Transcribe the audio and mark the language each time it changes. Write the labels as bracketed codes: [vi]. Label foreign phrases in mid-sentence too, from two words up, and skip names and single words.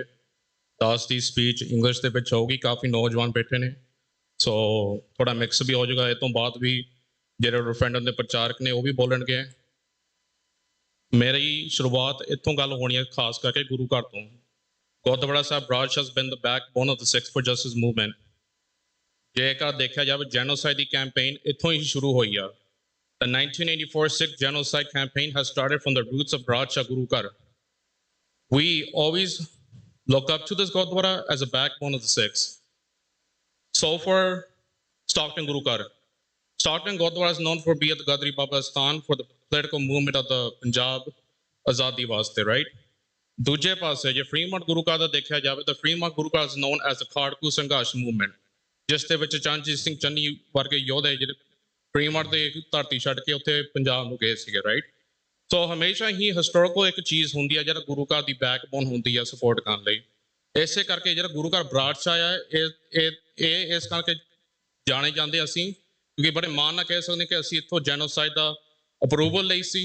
[pa] ਦਾਸ ਦੀ ਸਪੀਚ ਇੰਗਲਿਸ਼ ਦੇ ਵਿੱਚ ਹੋਊਗੀ, ਕਾਫੀ ਨੌਜਵਾਨ ਬੈਠੇ ਨੇ, ਸੋ ਥੋੜਾ ਮਿਕਸ ਵੀ ਹੋ ਜਾਊਗਾ। ਇਹ ਤੋਂ ਬਾਅਦ ਵੀ ਜਿਹੜੇ ਰੈਫਰੈਂਡਮ ਦੇ ਪ੍ਰਚਾਰਕ ਨੇ ਉਹ ਵੀ ਬੋਲਣਗੇ। ਮੇਰੀ ਸ਼ੁਰੂਆਤ ਇੱਥੋਂ ਗੱਲ ਹੋਣੀ ਹੈ, ਖਾਸ ਕਰਕੇ ਗੁਰੂ ਘਰ ਤੋਂ। [en] ਗੁਰਦੁਆਰਾ ਸਾਹਿਬ ਬਰਾੜ has been the backbone of the Sikhs for Justice movement। ਜੇਕਰ ਦੇਖਿਆ ਜਾਵੇ ਜੈਨੋਸਾਈਡ ਦੀ ਕੈਂਪੇਨ ਇੱਥੋਂ ਹੀ ਸ਼ੁਰੂ ਹੋਈ ਆ। The 1984 Sikh genocide campaign has started from the roots of Bradshaw Guru Ghar. We always look up to this Gurdwara as a backbone of the Sikhs. So for Stockton Guru Ghar. Stockton Gurdwara is known for being the Gadri Baba Stan for the political movement of the Punjab [pa] ਆਜ਼ਾਦੀ ਵਾਸਤੇ, [en] right? [pa] ਦੂਜੇ ਪਾਸੇ ਜੇ ਫਰੀਮੌਂਟ ਗੁਰੂ ਘਰ ਦਾ ਦੇਖਿਆ ਜਾਵੇ ਤਾਂ ਫਰੀਮੌਂਟ ਗੁਰੂ ਘਰ [en] is known as the [pa] ਖਾੜਕੂ ਸੰਘਰਸ਼ movement, ਜਿਸ ਦੇ ਵਿੱਚ ਚਰਨਜੀਤ ਸਿੰਘ ਚੰਨੀ ਵਰਗੇ ਯੋਧੇ ਜਿਹੜੇ ਫਰੀਮੌਂਟ ਦੇ ਧਰਤੀ ਛੱਡ ਕੇ ਉੱਥੇ ਪੰਜਾਬ ਨੂੰ ਗਏ ਸੀਗੇ, ਰਾਈਟ? ਸੋ ਹਮੇਸ਼ਾ ਹੀ ਹਿਸਟੋਰੀਕਲ ਇੱਕ ਚੀਜ਼ ਹੁੰਦੀ ਆ ਜਿਹੜਾ ਗੁਰੂ ਘਰ ਦੀ ਬੈਕਬੋਨ ਹੁੰਦੀ ਆ ਸਪੋਰਟ ਕਰਨ ਲਈ। ਇਸੇ ਕਰਕੇ ਜਿਹੜਾ ਗੁਰੂ ਘਰ ਬਰਾੜਸ਼ਾਹ ਆ ਇਹ ਇਸ ਕਰਕੇ ਜਾਣੇ ਜਾਂਦੇ ਅਸੀਂ, ਕਿਉਂਕਿ ਬੜੇ ਮਾਣ ਨਾਲ ਕਹਿ ਸਕਦੇ ਕਿ ਅਸੀਂ ਇੱਥੋਂ ਜੈਨੋਸਾਈਡ ਦਾ ਅਪਰੂਵਲ ਲਈ ਸੀ।